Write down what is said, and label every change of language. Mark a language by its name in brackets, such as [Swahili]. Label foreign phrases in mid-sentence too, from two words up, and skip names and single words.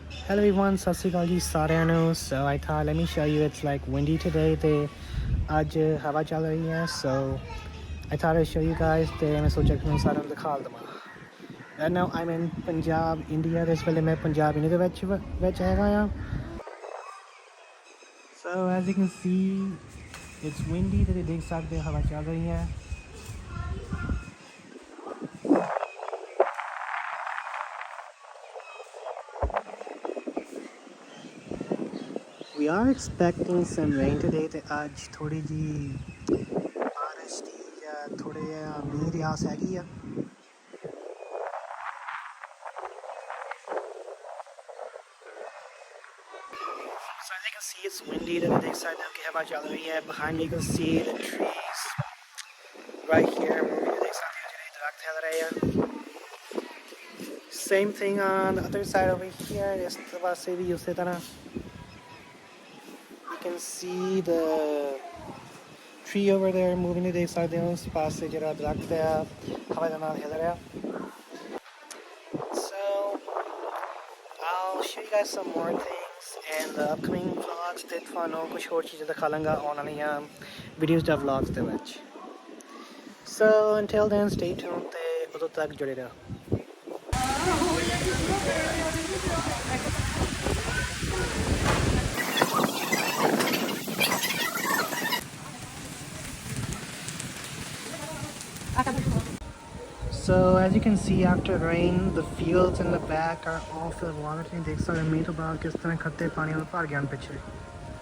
[English] Hello everyone, [Punjabi] ਸਤਿ ਸ਼੍ਰੀ ਅਕਾਲ ਜੀ ਸਾਰਿਆਂ ਨੂੰ। [English] So I thought let me show you it's like windy today [Punjabi] ਤੇ ਅੱਜ ਹਵਾ ਚੱਲ ਰਹੀ ਹੈ। [English] So I thought I'd show you guys [Punjabi] ਤੇ ਮੈਂ ਸੋਚਿਆ ਕਿ ਮੈਂ ਸਾਰਿਆਂ ਨੂੰ ਦਿਖਾ ਦੇਵਾਂ। [English] Right now I'm in Punjab, India। [Punjabi] ਇਸ ਵੇਲੇ ਮੈਂ ਪੰਜਾਬ ਇੰਡੀਆ ਦੇ ਵਿੱਚ ਹੈਗਾ ਆ। [English] So as you can see it's windy [Punjabi] ਤੇ ਦੇਖ ਸਕਦੇ ਹੋ ਹਵਾ ਚੱਲ ਰਹੀ ਹੈ। [English] We are expecting some rain today [Punjabi] ਤੇ ਅੱਜ ਥੋੜੀ ਜੀ ਬਾਰਿਸ਼ ਦੀ ਜਾਂ ਥੋੜੇ ਜਿਹਾ ਮੀਂਹ ਦੀ ਆਸ ਹੈਗੀ ਆ। [English] So as you can see it's windy [Punjabi] ਤੇ ਦੇਖ ਸਕਦੇ ਹੋ ਕਿ ਹਵਾ ਚੱਲ ਰਹੀ ਹੈ। [English] Behind me you can see the trees right here। [Punjabi] ਦੇਖ ਸਕਦੇ ਹੋ ਜਿਹੜੇ ਦਰਖਤ ਹਿਲ ਰਹੇ ਆ। [English] Same thing on the other side over here। [Punjabi] ਇਸ ਪਾਸੇ ਵੀ ਉਸੇ ਤਰ੍ਹਾਂ [English] you can see the tree over there moving to the side of the [Punjabi] ਪਾਸੇ ਜਿਹੜਾ ਦਰਖਤ ਆ ਹਵਾ ਦੇ ਨਾਲ ਹਿਲ ਰਿਹਾ। [English] So I'll show you guys some more things in the upcoming vlogs [Punjabi] ਤੇ ਤੁਹਾਨੂੰ ਕੁਝ ਹੋਰ ਚੀਜ਼ਾਂ ਦਿਖਾ ਲਾਂਗਾ ਆਉਣ ਵਾਲੀਆਂ ਵੀਡੀਓਜ਼ ਜਾਂ ਵਲੌਗਸ ਦੇ ਵਿੱਚ। [English] So until then stay tuned [Punjabi] ਤੇ ਉਦੋਂ ਤੱਕ ਜੁੜੇ ਰਹੋ। [English] So as you can see after rain the fields in the back are all filled with water। [Punjabi] ਤੁਸੀਂ ਦੇਖ ਸਕਦੇ ਮੀਂਹ ਤੋਂ ਬਾਅਦ ਕਿਸ ਤਰ੍ਹਾਂ ਖੱਤੇ ਪਾਣੀ ਨਾਲ ਭਰ ਗਏ ਹਨ ਪਿੱਛੇ।